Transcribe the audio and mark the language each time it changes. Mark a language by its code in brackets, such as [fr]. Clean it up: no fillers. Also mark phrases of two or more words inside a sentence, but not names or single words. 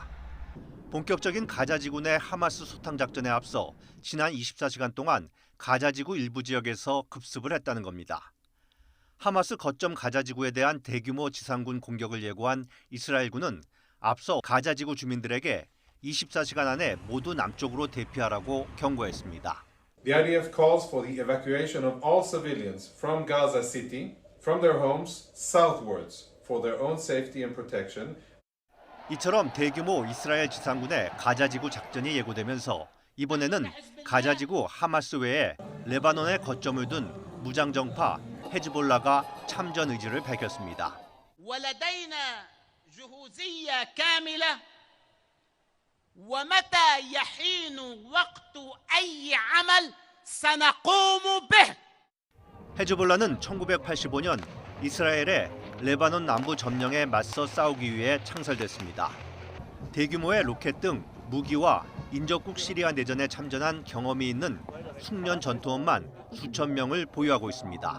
[ko] 본격적인 가자지구 내 하마스 소탕 작전에 앞서 지난 24시간 동안 가자지구 일부 지역에서 급습을 했다는 겁니다. 하마스 거점 가자지구에 대한 대규모 지상군 공격을 예고한 이스라엘군은 앞서 가자지구 주민들에게 24시간 안에 모두 남쪽으로 대피하라고 경고했습니다. [en] The IDF calls for the evacuation of all civilians from Gaza City, from their homes southwards for their own safety and protection. [ko] 이처럼 대규모 이스라엘 지상군의 가자지구 작전이 예고되면서 이번에는 가자지구 하마스 외에 레바논에 거점을 둔 무장정파 헤즈볼라가 참전 의지를 밝혔습니다. [ar] ولدينا جهوزية كاملة ومتى يحين وقت أي عمل سنقوم به. [ko] 헤즈볼라는 1985년 이스라엘의 레바논 남부 점령에 맞서 싸우기 위해 창설됐습니다. 대규모의 로켓 등 무기와 인접국 시리아 내전에 참전한 경험이 있는 숙련 전투원만 수천 명을 보유하고 있습니다.